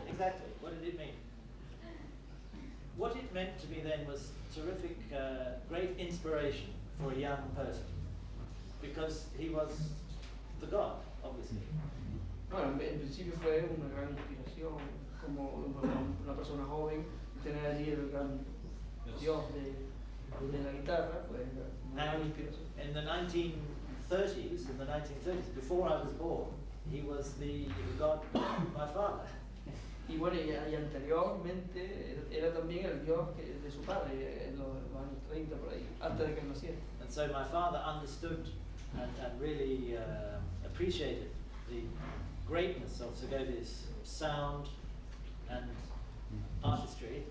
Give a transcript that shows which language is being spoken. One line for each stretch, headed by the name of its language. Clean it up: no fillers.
English: Exactly, what did it mean? What it meant to me then was terrific, great inspiration for a young person, because he was the God, obviously.
Spanish: Bueno, en principio fue una gran inspiración, como una persona joven, tener allí el gran Dios de la guitarra, pues una gran inspiración.
English: In the 1930s, before I was born, he was the God of my father.
Spanish: Y bueno, y anteriormente era también el Dios de su padre, en los años 30 por ahí, antes de que él naciera.
English: And so my father understood and really appreciated the greatness of Segovia's sound and artistry.